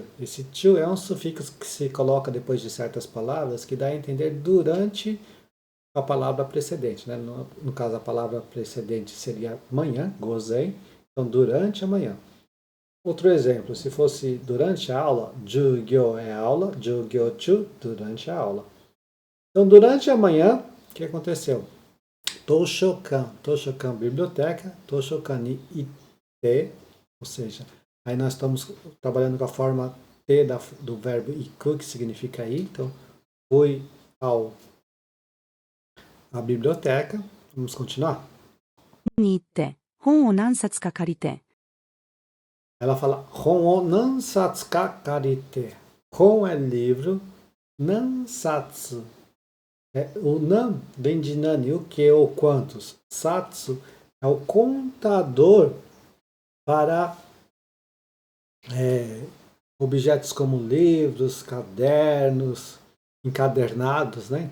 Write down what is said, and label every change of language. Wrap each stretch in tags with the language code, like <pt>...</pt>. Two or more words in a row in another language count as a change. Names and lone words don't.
<pt>Esse chu é um sufixo que se coloca depois de certas palavras que dá a entender durante a palavra precedente, né? No caso, a palavra precedente seria manhã, gozen, então durante amanhã. Outro exemplo, se fosse durante a aula, jugyo é aula, jugyo-chu, durante a aula. Então, durante a manhã, o que aconteceu?</pt> <ja>Toshokan, biblioteca, 図書館に行って,</ja> <pt>ou seja, aí nós estamos trabalhando com a forma T do verbo iku, que significa ir, então, fui à biblioteca, vamos continuar?</pt> <ja>に行って、本を何冊か借りて、</ja> <pt>Ela fala,</pt> <ja>本を何冊か借りて.</ja> <pt>Hon é livro, nansatsu. O nan vem de nani, o que ou quantos. Satsu é o contador para objetos como livros, cadernos, encadernados, né?</pt>